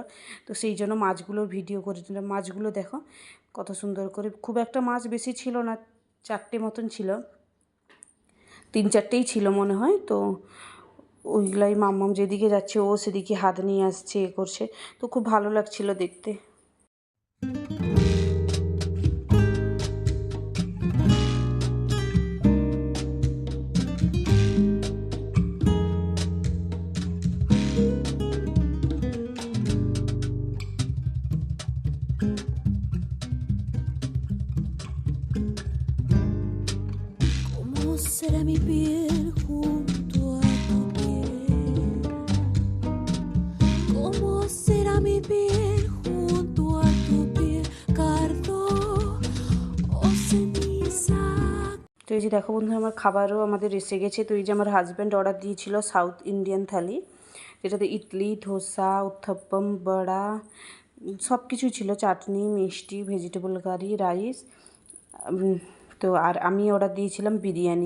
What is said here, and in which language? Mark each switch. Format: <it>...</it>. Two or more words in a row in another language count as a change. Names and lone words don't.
<bn>তো সেই জন্য মাছগুলোর ভিডিও করেছিলাম। মাছগুলো দেখো কত সুন্দর করে, খুব একটা মাছ বেশি ছিল না, 4টে মতন ছিল, 3-4টেই ছিল মনে হয়। তো ওইগুলাই মাম্মাম যেদিকে যাচ্ছে ও সেদিকে হাত নিয়ে আসছে, এ করছে। তো খুব ভালো লাগছিল দেখতে।</bn> <es>Será mi piel junto a tu piel? ¿Cómo será mi piel junto a tu piel? Cardo o ceniza.</es> <bn>তো এই যে দেখো বন্ধু, আমার খাবারও আমাদের এসে গেছে। তো এই যে আমার হাজব্যান্ড অর্ডার দিয়েছিল</bn> <en>South Indian</en> <bn>থালি, যেটাতে ইডলি, ধোসা, উত্থাপ্পম, বড়া সব কিছুই ছিল, চাটনি, মিষ্টি,</bn> <en>vegetable curry,</en> <bn>রাইস। তো আর আমি অর্ডার দিয়েছিলাম বিরিয়ানি।</bn>